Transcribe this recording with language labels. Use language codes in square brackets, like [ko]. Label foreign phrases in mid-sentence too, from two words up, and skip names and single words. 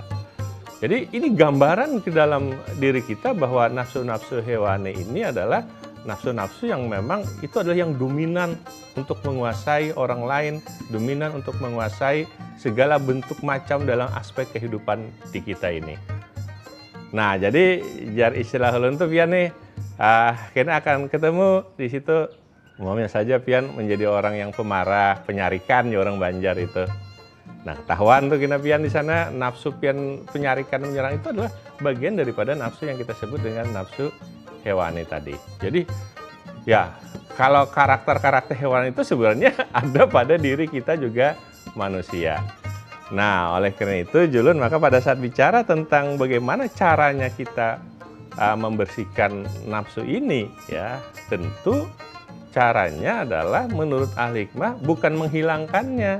[id] Jadi ini gambaran di dalam diri kita bahwa nafsu-nafsu hewani ini adalah nafsu-nafsu yang memang itu adalah yang dominan untuk menguasai orang lain, dominan untuk menguasai segala bentuk macam dalam aspek kehidupan di kita ini. [bjn] Nah, jadi jar istilah ulun tuh pian nih, kita akan ketemu di situ. Umumnya saja pian menjadi orang yang pemarah, penyarikan ya orang Banjar itu. Nah, tahuan tuh kena pian di sana nafsu pian penyarikan menyerang itu adalah bagian daripada nafsu yang kita sebut dengan nafsu hewani tadi. [id] Jadi ya kalau karakter-karakter hewan itu sebenarnya ada pada diri kita juga manusia. Nah, oleh karena itu julun maka pada saat bicara tentang bagaimana caranya kita membersihkan nafsu ini ya, tentu caranya adalah menurut ahli hikmah bukan menghilangkannya.